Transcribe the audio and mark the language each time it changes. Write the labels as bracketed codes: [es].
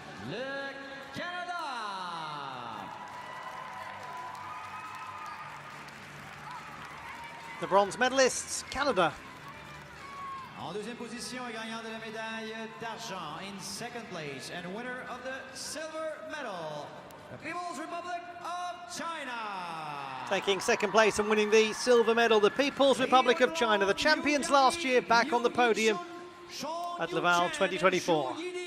[fr] Le Canada. [en] The bronze medalists, Canada. [fr] En deuxième position, gagnant de la médaille d'argent. [en] In second place and winner of the silver medal, the People's Republic of China. Taking second place and winning the silver medal, the People's Republic of China, the champions last year, back on the podium at Laval 2024.